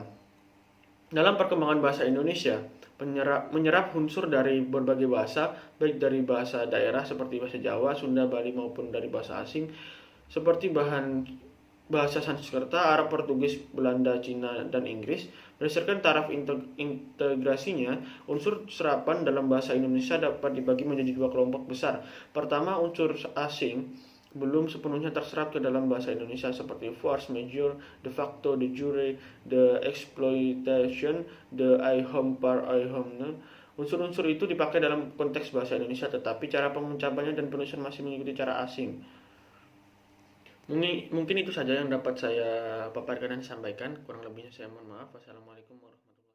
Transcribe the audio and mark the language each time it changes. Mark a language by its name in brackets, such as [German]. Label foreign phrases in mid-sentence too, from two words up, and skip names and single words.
[Indonesian] Dalam perkembangan bahasa Indonesia, menyerap unsur dari berbagai bahasa, baik dari bahasa daerah seperti bahasa Jawa, Sunda, Bali, maupun dari bahasa asing seperti bahasa Sanskerta, Arab, Portugis, Belanda, Cina, dan Inggris. Berdasarkan taraf integrasinya, unsur serapan dalam bahasa Indonesia dapat dibagi menjadi 2 kelompok besar. Pertama, unsur asing belum sepenuhnya terserap ke dalam bahasa Indonesia seperti [French] force majeure, [Latin] de facto, de jure, [French] de exploitation, de ihom par ihomne. [Indonesian] Unsur-unsur itu dipakai dalam konteks bahasa Indonesia, tetapi cara pengucapannya dan penulisan masih mengikuti cara asing. Mungkin itu saja yang dapat saya paparkan dan sampaikan. Kurang lebihnya saya mohon maaf. [Arabic] Wassalamualaikum warahmatullahi wabarakatuh.